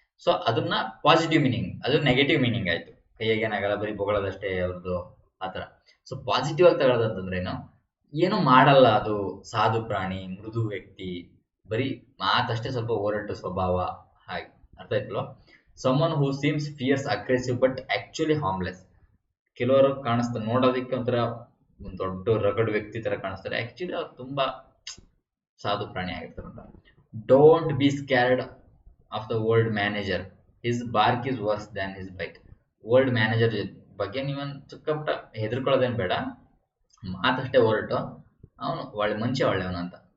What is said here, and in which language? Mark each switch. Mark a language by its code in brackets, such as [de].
[kn] So ಅದನ್ನ positive meaning, ಅದು negative meaning ಆಯ್ತು. ಕೈಯಾಗೆ ಏನಾಗಲ್ಲ, ಬರೀ ಬೊಗಳೋದಷ್ಟೇ ಅವ್ರದ್ದು, ಆತರ. ಸೊ ಪಾಸಿಟಿವ್ ಆಗಿ ತಗೊಳ್ಳೋದಂತಂದ್ರೆ ಏನು ಮಾಡಲ್ಲ, ಅದು ಸಾಧು ಪ್ರಾಣಿ, ಮೃದು ವ್ಯಕ್ತಿ, ಬರೀ ಮಾತಷ್ಟೇ ಸ್ವಲ್ಪ ಹೊರಟು ಸ್ವಭಾವ, ಹಾಗೆ. ಅರ್ಥ ಆಯ್ತಲ್ವ? [en] someone who seems fierce, aggressive but actually harmless. [kn] ಕೆಲವರು ಕಾಣಿಸ್ತಾರೆ ನೋಡೋದಕ್ಕೆ ಒಂಥರ ಒಂದು ದೊಡ್ಡ ರಗಡ್ ವ್ಯಕ್ತಿ ತರ ಕಾಣಿಸ್ತಾರೆ, ಆಕ್ಚುಲಿ ಅವ್ರು ತುಂಬಾ ಸಾಧು ಪ್ರಾಣಿ ಆಗಿರ್ತಾರೆ. [en] Don't be scared of the world manager, his bark is worse than his bite. [kn] World manager ಬಗ್ಗೆ ನೀವೊಂದು ಚಿಕ್ಕಪುಟ್ಟ ಹೆದರ್ಕೊಳ್ಳೋದೇನು ಬೇಡ, ಮಾತಷ್ಟೇ ಹೊರಟು ಅವನು ಒಳ್ಳೆ ಮನುಷ್ಯ, ಒಳ್ಳೆಯವನು ಅಂತ.